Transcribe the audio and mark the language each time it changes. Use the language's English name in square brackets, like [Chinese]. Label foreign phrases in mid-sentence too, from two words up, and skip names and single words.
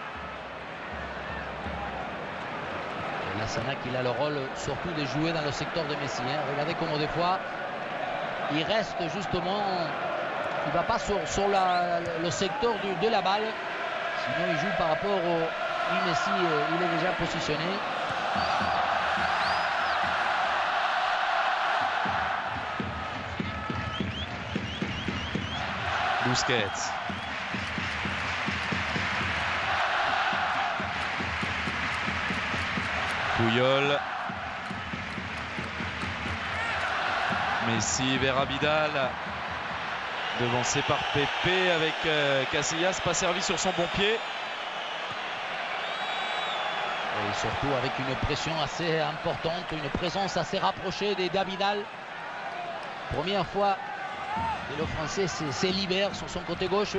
[French] Lassana qui a le rôle surtout de jouer dans le secteur de Messi. Hein. Regardez comment des fois il reste justement, il ne va pas sur le secteur de la balle. Sinon il joue par rapport au Messi, il est déjà positionné. Busquets. Puyol. Messi vers Abidal. Devancé par Pepe avec Casillas, pas servi sur son bon pied. Et surtout avec une pression assez importante, une présence assez rapprochée d'Abidal. Première fois que le Français se libère sur son côté gauche.